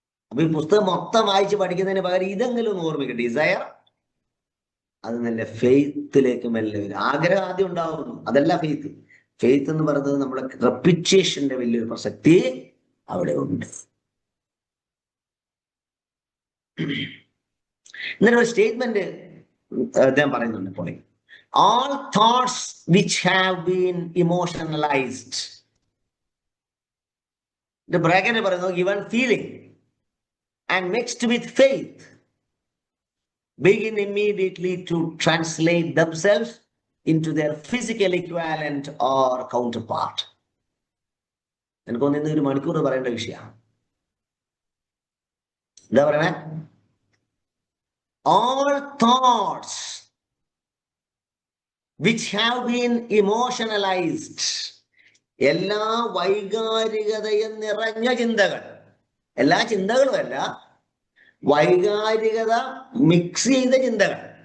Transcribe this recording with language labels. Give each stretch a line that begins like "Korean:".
Malayalam: അപ്പൊ ഈ പുസ്തകം മൊത്തം വായിച്ച് പഠിക്കുന്നതിന് പകരം ഇതെങ്കിലും ഒന്ന് ഓർമ്മിക്കുക. ഡിസയർ, അത് നല്ല ഫെയ്ത്തിലേക്ക് മെല്ലെ വരും. ആഗ്രഹം ആദ്യം ഉണ്ടാവുന്നു, അതല്ല ഫെയ്ത്ത്. ഫെയ്ത്ത് എന്ന് പറയുന്നത് നമ്മുടെ റെപ്പിറ്റേഷന്റെ വലിയൊരു പ്രസക്തി അവിടെ ഉണ്ട്. ഇന്നലെ ഒരു സ്റ്റേറ്റ്മെന്റ് അദ്ദേഹം പറയുന്നുണ്ട്.
English: പോലെ all thoughts which have been emotionalized, the bracket പറയുന്നു, given feeling and mixed with faith begin immediately to translate themselves into their physical equivalent or counterpart.
Malayalam: എനിക്കൊന്ന് 1 മണിക്കൂർ പറയേണ്ട വിഷയമാണ്. എന്താ പറയണേ?
English: all thoughts which have been emotionalized,
Malayalam: എല്ലാ വൈകാരികതയും നിറഞ്ഞ ചിന്തകൾ, എല്ലാ ചിന്തകളും അല്ല, വൈകാരികത മിക്സ് ചെയ്ത ചിന്തകൾ.